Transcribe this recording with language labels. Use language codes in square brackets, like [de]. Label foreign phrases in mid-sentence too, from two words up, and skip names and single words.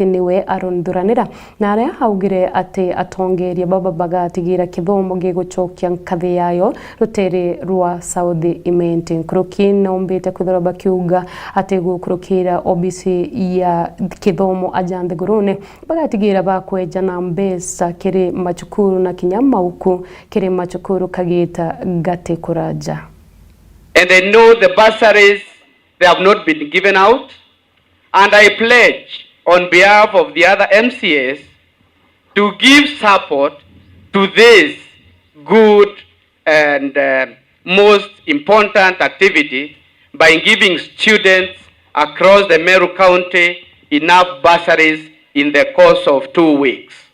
[mer] niwe Aaron Duranira na aria haugire ate atongeria baba bagatigira kithomo gigucokia nkathi yayo rutere rwa South Imenti Nkuruki nombete kuthora bakiuga ate gukurukira OBC ya kithomo ajande gurune bagatigira bakweja na mbesa kiri machukuru na kinyama uku kiri machukuru kagita gate kuraja. [en] And they know the bursaries they have not been given out, and I pledge on behalf of the other MCAs to give support to this good and most important activity by giving students across the Meru County enough bursaries in the course of 2 weeks.